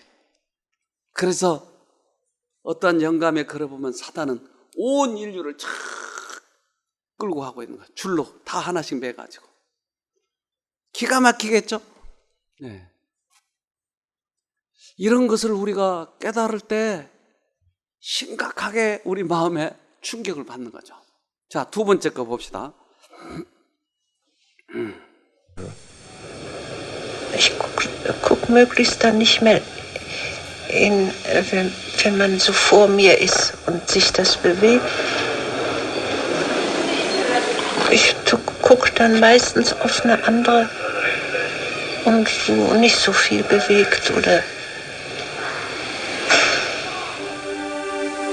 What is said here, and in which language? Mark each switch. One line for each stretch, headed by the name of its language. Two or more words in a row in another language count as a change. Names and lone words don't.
Korean: 그래서 어떠한 영감에 걸어보면 사단은 온 인류를 쫙 끌고 가고 있는 거예요. 줄로 다 하나씩 매가지고. 기가 막히겠죠? 네. 이런 것을 우리가 깨달을 때 심각하게 우리 마음에 충격을 받는 거죠. 자, 두 번째 거 봅시다.
German: Ich guck möglichst dann nicht mehr wenn man so vor mir ist und sich das bewegt. Ich gucke dann meistens auf eine andere und so nicht so viel bewegt oder